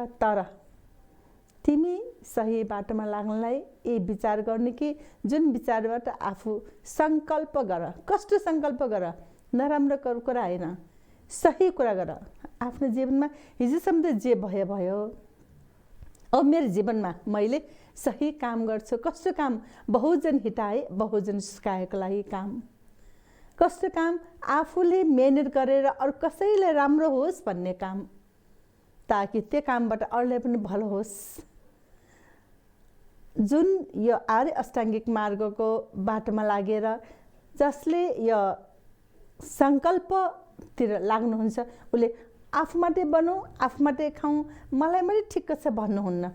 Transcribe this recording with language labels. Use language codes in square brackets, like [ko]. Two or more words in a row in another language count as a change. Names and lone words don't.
[ne] तर तिमी सही बाटोमा लाग्नलाई यी विचार गर्ने कि जुन विचारबाट आफू सङ्कल्प गर। कस्तो सङ्कल्प गर? नराम्रो कुरा होइन, सही कुरा गर। आफ्नो जीवनमा हिजोसम्म त जे भयो भयो, अब मेरो जीवनमा मैले सही काम गर्छु। कस्तो काम? [pi] बहुजन हिताए बहुजन सुखाएको [ne] लागि काम। कस्तो काम? आफूले मेहनत गरेर अरू कसैलाई राम्रो होस् भन्ने काम, ताकि त्यो कामबाट अरूलाई पनि भलो होस्। जुन यो आर्य अष्टाङ्गिक मार्गको बाटोमा लागेर जसले यो सङ्कल्पतिर लाग्नुहुन्छ, उसले आफू मात्रै बनाऊ, आफू मात्रै खाऊँ, मलाई मात्रै ठिक्क छ भन्नुहुन्न।